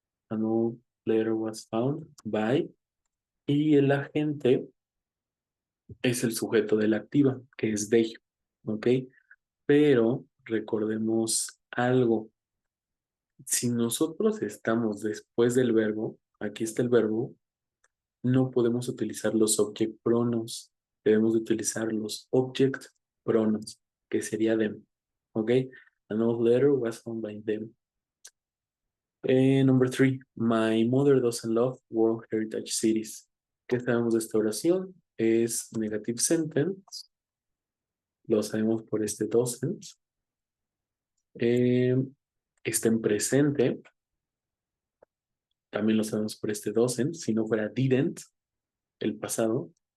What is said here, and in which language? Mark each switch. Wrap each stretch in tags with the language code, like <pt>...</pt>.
<en>An old letter was found by.</en> <es>Y el agente es el sujeto de la activa, que es they. ¿Ok? Pero recordemos algo. Si nosotros estamos después del verbo, aquí está el verbo, no podemos utilizar los object pronouns. Debemos de utilizar los object pronouns, que sería them. ¿Ok?</es> <en>An old letter was found by them. Number three, my mother doesn't love World Heritage Cities.</en> <es>¿Qué sabemos de esta oración? Es</es> <en>negative sentence.</en> <es>Lo sabemos por este doesn't. Eh, está en presente. También lo sabemos por este doesn't. Si no fuera didn't, el pasado.</es>